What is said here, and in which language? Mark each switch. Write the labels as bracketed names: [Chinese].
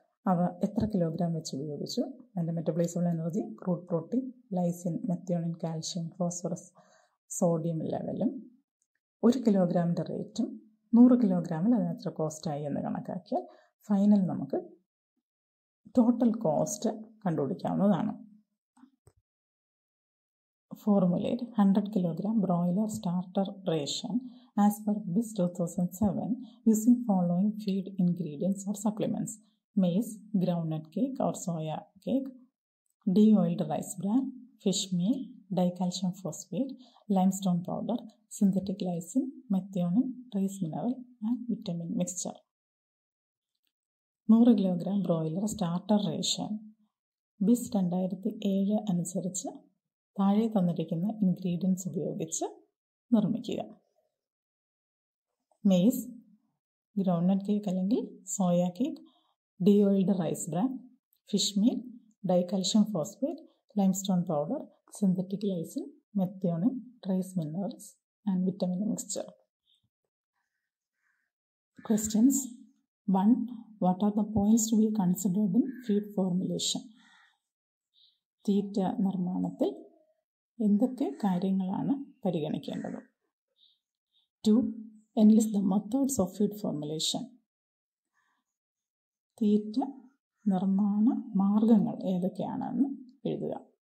[Malayalam] അവ എത്ര കിലോഗ്രാം വെച്ച് ഉപയോഗിച്ചു, അതിൻ്റെ മെറ്റബോളിസബിൾ energy, crude protein, lysine, methionine, calcium, phosphorus, sodium ലെവലും 1 കിലോഗ്രാമിൻ്റെ റേറ്റും 100 കിലോഗ്രാമിൽ അതിന് എത്ര കോസ്റ്റായി എന്ന് കണക്കാക്കിയാൽ ഫൈനൽ നമുക്ക് total cost കണ്ടുപിടിക്കാവുന്നതാണ്. [English] Formulate 100 kilogram broiler starter ration as per BIS 2007 using following feed ingredients or supplements: maize, groundnut cake or soya cake, de-oiled rice bran, fish meal, dicalcium phosphate, limestone powder, synthetic lysine, methionine, trace mineral and vitamin mixture. [Malayalam] 100 kilogram broiler starter ration BIS 2007 അനുസരിച്ച് താഴെ തന്നിരിക്കുന്ന ingredients ഉപയോഗിച്ച് നിർമ്മിക്കുക. Maze, groundnut cake അല്ലെങ്കിൽ soya cake, D-oiled rice bran, fish meal, ഡൈകാൽഷ്യം phosphate, limestone powder, synthetic lysine, methionine, trace minerals and vitamin mixture. [English] Questions 1. What are the points to be considered in feed formulation? [Malayalam] തീറ്റ നിർമ്മാണത്തിൽ എന്തൊക്കെ കാര്യങ്ങളാണ് പരിഗണിക്കേണ്ടത്? [English] 2. Enlist the methods of feed formulation. [Malayalam] തീറ്റ നിർമ്മാണ മാർഗങ്ങൾ ഏതൊക്കെയാണെന്ന് എഴുതുക.